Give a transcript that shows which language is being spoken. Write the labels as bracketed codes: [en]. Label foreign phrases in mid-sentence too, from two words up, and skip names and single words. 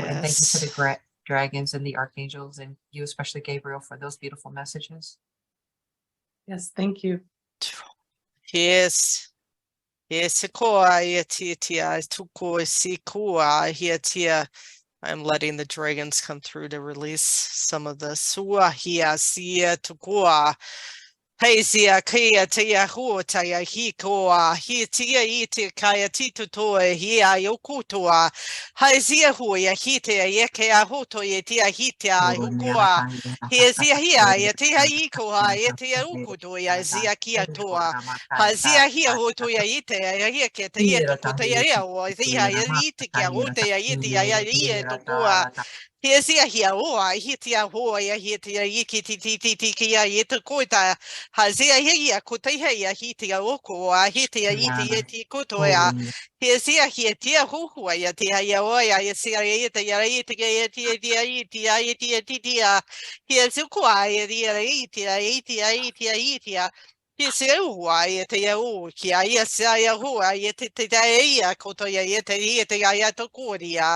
[en] And thank you to the dragons and the archangels, and you, especially Gabriel, for those beautiful messages. Yes, thank you. Yes. Yes, I'm letting the dragons come through to release some of the Haizia kia tia huota ya hikoa, hi tia iti kaya titutoa hia yokutoa, haizia huya hitia yekea huto yetia hitia hukoa, hizia hia yetia ikoa yetia ukuto ya zia kia toa, hazia hia huto ya itea ya hiketa yeto kota ya yao, zia ya itikia huta ya itia ya yetukua. Hizia hia oa hitia hoa ya hitia yikitititikia yetukuta. Hazia hia kutahia hitia oko hitia iti kutoya. Hizia hitia huhua ya tia ya oya ya sia yita ya itia hizukua ya itia Hizua ya ukia ya hua ya kotoya ya tokuria.